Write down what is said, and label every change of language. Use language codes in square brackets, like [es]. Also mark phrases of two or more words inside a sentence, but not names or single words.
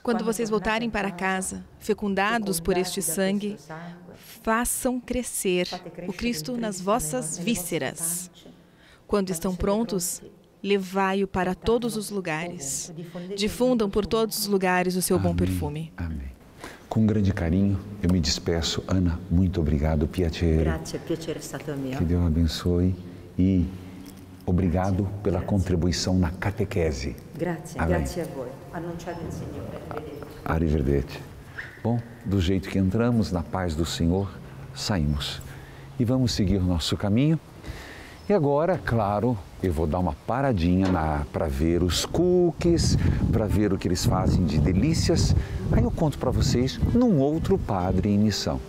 [pt] Quando vocês voltarem para casa, fecundados por este sangue, façam crescer o Cristo nas vossas vísceras. Quando estão prontos, levai-o para todos os lugares. Difundam por todos os lugares o seu bom perfume. Amém. Com grande carinho, eu me despeço. Ana, muito obrigado, [it] piacere. Grazie, piacere è stato mio. [pt] Que Deus abençoe e obrigado pela contribuição na catequese. [it] Grazie, [pt] Amém. [it] grazie a voi. Annunciate il Signore. Arrivederci. Arrivederci. [pt] Bom, do jeito que entramos, na paz do Senhor, saímos. E vamos seguir o nosso caminho. E agora, claro, eu vou dar uma paradinha para ver os cookies, para ver o que eles fazem de delícias. Aí eu conto para vocês num outro Padre em Missão.